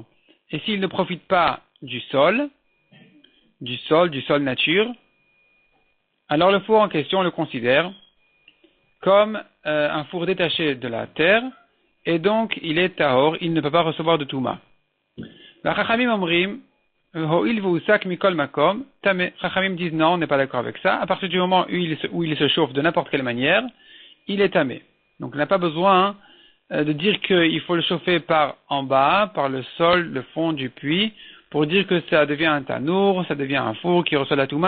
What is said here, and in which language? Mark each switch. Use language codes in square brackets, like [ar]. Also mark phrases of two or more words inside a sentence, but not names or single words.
[fr] Et s'il ne profite pas du sol nature, alors le four en question on le considère comme un four détaché de la terre, et donc il est tahor, il ne peut pas recevoir de touma. [he] לא חכמים אומרים הואיל והוסק מכל מקום טמא. [fr] Chachamim disent non, on n'est pas d'accord avec ça. À partir du moment où il se chauffe de n'importe quelle manière, il est tamé. Donc on n'a pas besoin de dire qu'il faut le chauffer par en bas, par le sol, le fond du puits, pour dire que ça devient un tanour, ça devient un four qui reçoit la touma.